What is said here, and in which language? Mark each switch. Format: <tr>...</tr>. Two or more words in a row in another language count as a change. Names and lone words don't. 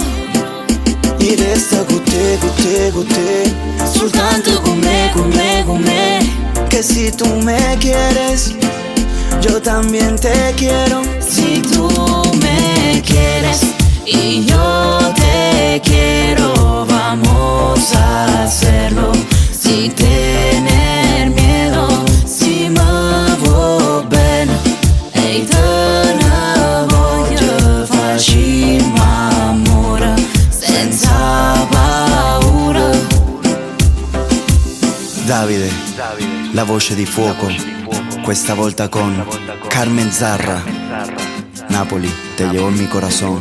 <es>Y</es> <it>resta con te, soltanto con me,</it> <es>que si tú me quieres, yo también te quiero. Si tú me quieres y yo te quiero, vamos a hacerlo sin tener miedo.</es> <it>Si me vuoi bene e te ne voglio facciamo amore senza paura. Davide, la voce di fuoco, questa volta con Carmen Zarra.</it> <es>Napoli, te llevo en mi corazón.</es>